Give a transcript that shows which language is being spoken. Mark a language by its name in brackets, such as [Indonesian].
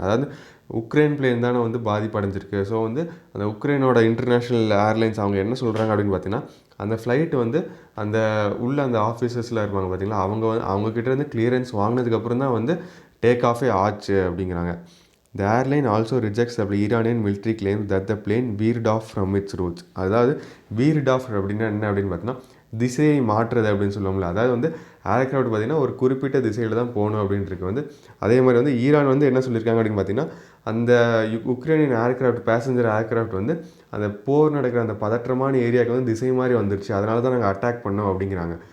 [Tamil] அதாவது Ukraine plane தானே வந்து பாதிப்படைஞ்சிருக்கு. ஸோ வந்து அந்த உக்ரைனோட இன்டர்நேஷ்னல் ஏர்லைன்ஸ் அவங்க என்ன சொல்கிறாங்க அப்படின்னு பார்த்தீங்கன்னா, அந்த ஃப்ளைட்டு வந்து அந்த உள்ள அந்த ஆஃபீஸர்ஸில் இருப்பாங்க பார்த்தீங்களா, அவங்கக்கிட்டேருந்து கிளியரன்ஸ் வாங்கினதுக்கப்புறம் தான் வந்து டேக் ஆஃபே ஆச்சு அப்படிங்கிறாங்க. [English] The airline also rejects the Iranian military claims that the plane veered off from its routes. [Tamil] அதாவது veered off அப்படின்னா என்ன அப்படின்னு பார்த்தீங்கன்னா திசையை மாற்றுறது அப்படின்னு சொல்லுவோம்ல. அதாவது வந்து ஏர்க்ராஃப்ட் பார்த்திங்கன்னா ஒரு குறிப்பிட்ட திசையில் தான் போகணும் அப்படின்ட்டு வந்து அதே மாதிரி வந்து ஈரான் வந்து என்ன சொல்லியிருக்காங்க அப்படின்னு பார்த்தீங்கன்னா, அந்த உக்ரைனியன் ஏர்க்ராஃப்ட் பேசஞ்சர் ஏர்க்ராஃப்ட் வந்து அந்த போர் நடக்கிற அந்த பதற்றமான ஏரியாவுக்கு வந்து திசை மாதிரி வந்துருச்சு, அதனால தான் நாங்கள் அட்டாக் பண்ணோம் அப்படிங்கிறாங்க.